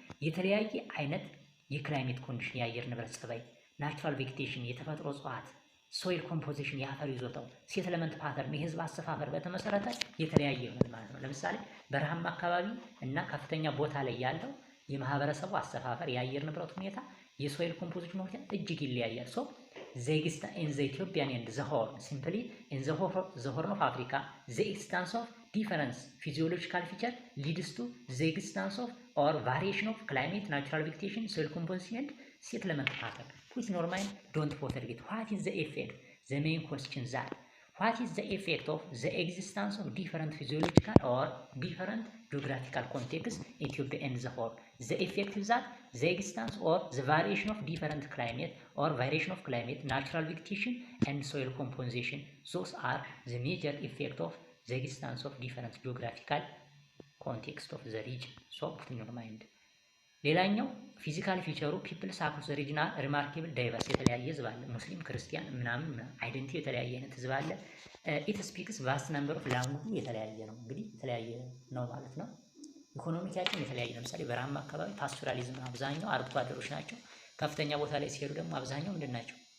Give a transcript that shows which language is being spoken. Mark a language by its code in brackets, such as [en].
[am] የተለያየ አይነት የክላይሜት ኮንዲሽን የአየር ንብረት ጸባይ፣ ናቹራል ቬጌቴሽን የተፈጥሮ እጽዋት፣ ሶይል ኮምፖዚሽን የአፈር ይዞታው፣ ሴትልመንት ፓተርን የህዝብ አሰፋፈር በተመሰረተ የተለያየ ይሆናል ማለት ነው። ለምሳሌ በረሃማ አካባቢ እና ከፍተኛ ቦታ ላይ ያለው የማህበረሰቡ አሰፋፈር የአየር ንብረት ሁኔታ የሶይል ኮምፖዚሽን ሁኔታ እጅግ ይለያያል። ሶ [en] the in the Ethiopian and the Horn simply in the Horn of Africa the existence of different physiological feature leads to the existence of or variation of climate, natural vegetation, soil composition and settlement pattern. Put in your mind, don't forget what is the effect. The main question is that what is the effect of the existence of different physiological or different geographical contexts in Ethiopia and the Horn? The effect is that the existence or the variation of different climate or variation of climate, natural vegetation and soil composition. Those are the major effect of the existence of different geographical context of the region. So put in your mind. [am] ሌላኛው ፊዚካል ፊቸሩ [en] ፒፕልስ አክሮስ ሪጅናል ሪማርኬብል ዳይቨርስ [am] የተለያየ ህዝብ አለ። ሙስሊም፣ ክርስቲያን ምናምን አይደንቲቲ የተለያየ አይነት ህዝብ አለ። [en] ኢት ስፒክስ ቫስት ነምበር ኦፍ ላንጉጁ [am] የተለያየ ነው። እንግዲህ የተለያየ ነው ማለት ነው። ኢኮኖሚካችን የተለያየ ለምሳሌ በረሃማ አካባቢ ፓስቶራሊዝም አብዛኛው አርብቶ አደሮች ናቸው። ከፍተኛ ቦታ ላይ ሲሄዱ ደግሞ አብዛኛው ምንድን ናቸው?